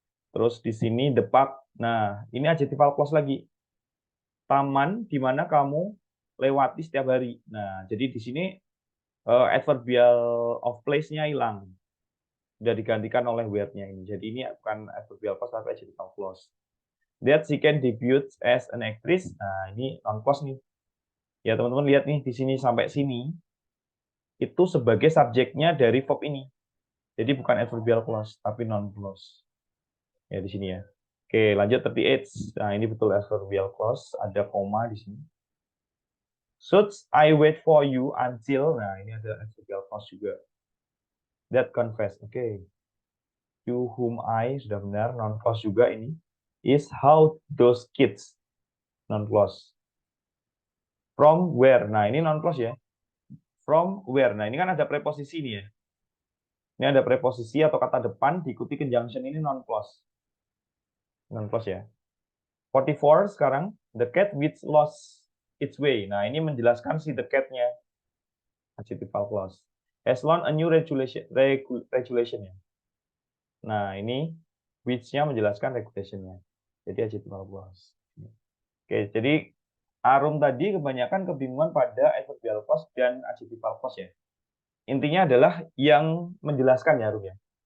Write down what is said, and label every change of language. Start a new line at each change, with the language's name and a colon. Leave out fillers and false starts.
Indonesian: Terus di sini the park. Nah, ini adjectival clause lagi. Taman di mana kamu lewati setiap hari. Nah, jadi di sini adverbial of place-nya hilang. Sudah digantikan oleh where-nya ini. Jadi ini bukan adverbial clause tapi adjectival clause.
English: That she can debut as an actress.
Indonesian: Nah, ini non-clause nih. Ya, teman-teman lihat nih di sini sampai sini itu sebagai subjeknya dari verb ini. Jadi bukan adverbial clause tapi non-clause. Ya di sini ya. Oke, lanjut 38. Nah, ini betul adverbial clause, ada koma di sini.
English: Should I wait for you until,
Indonesian: nah ini ada adverbial clause juga.
English: That confess, oke. You whom I,
Indonesian: sudah benar,
English: non-clause juga ini. Is how those kids, non-clause. From where,
Indonesian: nah ini non-clause ya. From where, nah ini kan ada preposisi nih ya. Ini ada preposisi atau kata depan diikuti conjunction, ini non-clause. Non-clause ya.
English: 44 sekarang, the cat which lost its way.
Indonesian: Nah, ini menjelaskan si the cat-nya. Adjectival clause.
English: Has learned a new regulation ya.
Indonesian: Nah, ini which-nya menjelaskan regulation-nya. Jadi adjectival clause. Oke, jadi Arum tadi kebanyakan kebingungan pada adverbial clause dan adjectival clause ya. Intinya adalah yang menjelaskan ya Arum ya.